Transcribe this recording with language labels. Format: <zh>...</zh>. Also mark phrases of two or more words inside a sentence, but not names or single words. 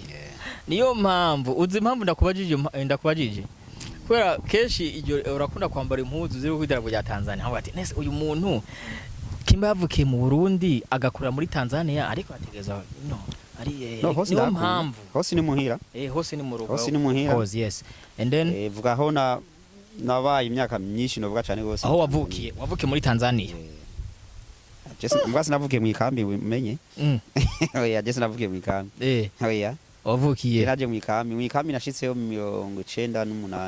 <rn>Niyo mpamvu uzi impamvu ndakubajije. Kubera keshi iryo urakunda kwambara impuzu ziri ku idarapo rya Tanzania. Aho ati nese uyu muntu kimba yavukiye mu Burundi agakura muri Tanzania ariko ategeza no ari niyo mpamvu hose ni muhira. Hose ni mu rugo. Hose ni muhira.</rn> <en>Yes. And then</en> <rn>vuga aho nabaye imyaka myinshi novuga cyane gose. Aho wavukiye muri Tanzania. Mbwasi navukiye mu ikambi umenye. Oya Jesse navukiye mu ikambi. Oya. Wavukiye. Naje mu ikambi nashitseyo 98.</rn>